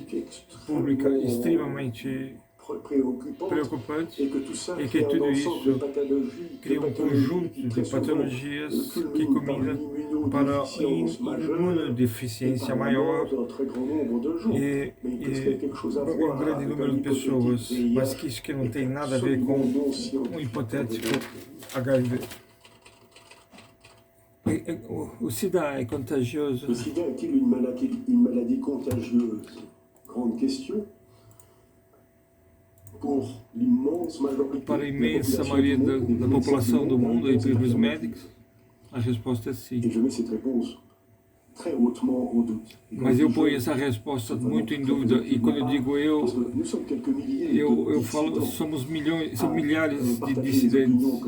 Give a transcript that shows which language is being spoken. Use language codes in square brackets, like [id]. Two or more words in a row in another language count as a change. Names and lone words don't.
[pt] pública extremamente preocupante, e que tudo isso cria um conjunto de patologias que combinam para imunodeficiência maior e um grande número de pessoas, mas que isso que não tem nada a ver com um hipotético HIV. O SIDA é contagioso? [fr] Le sida est-il une maladie contagieuse? Grande question. [pt] Para a imensa maioria da população do mundo e para os médicos, a resposta é sim. Mas eu ponho essa resposta muito em dúvida, e quando eu digo eu falo, somos milhões, são milhares de dissidentes.